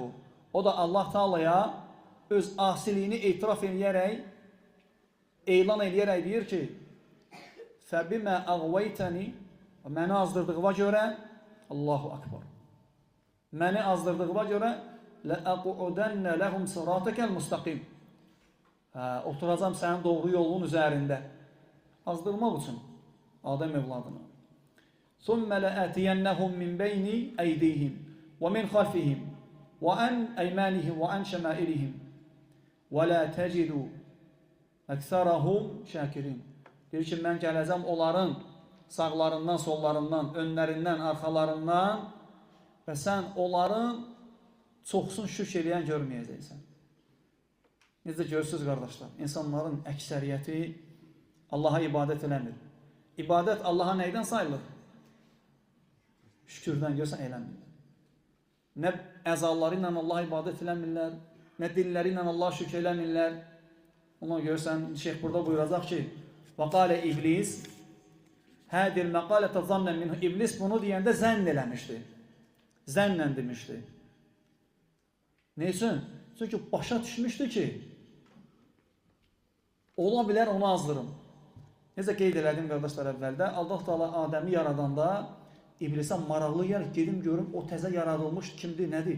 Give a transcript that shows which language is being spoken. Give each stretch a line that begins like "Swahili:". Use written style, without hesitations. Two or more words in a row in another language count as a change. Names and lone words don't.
Azerbaijani: O da Allah Teala'ya öz asiliyini etiraf edərək, elan edərək deyir ki,
Arabic: فبما أغويتني,
Azerbaijani: məni azdırdığıma görə,
Arabic: الله أكبر,
Azerbaijani: məni azdırdığıma görə,
Arabic: لأقعدن لهم صراطك المستقيم,
Azerbaijani: oturacam sənin doğru yolun üzərində, azdırmaq üçün Adəm evladına.
Arabic: ثُمَّ لَأَتِيَنَّهُمْ مِنْ بَيْنِ أَيْدِيهِمْ وَمِنْ خَلْفِهِمْ وَعَنْ أَيْمَانِهِمْ وَعَنْ شَمَائِلِهِمْ وَلَا تَجِدُ أَكْثَرَهُمْ شَاكِرِينَ.
Azerbaijani: Deyir ki, mən gələcəm onların sağlarından, sollarından, önlərindən, arxalarından və sən onların çoxsun şükr eləyən görməyəcəksən. Necə görürsünüz, qardaşlar? İnsanların əksəriyyəti Allaha ibadət eləmir. İbadət Allaha neydən sayılır? Şükürdən görsən eləmirlər. Nə əzaları ilə Allaha ibadət eləmirlər, nə dilləri ilə Allaha şükür eləmirlər. Ona görürsən, şeyh burada buyuracaq ki,
Arabic: وَقَالَ İblis هَذِي الْمَقَالَةَ ظَنًّا مِنْهُ.
Azerbaijani: İblis bunu deyəndə zənn eləmişdi. Zənnən demişdi. Neysin? Çünki başa düşmüşdü ki, ola bilər onu azdırım. Necə qeyd elədim qardaşlar əvvəldə, Allah Teala Adəmi yaradanda İblisə maraqlı yer, gedim görüm o təzə yaradılmış kimdir, nədir?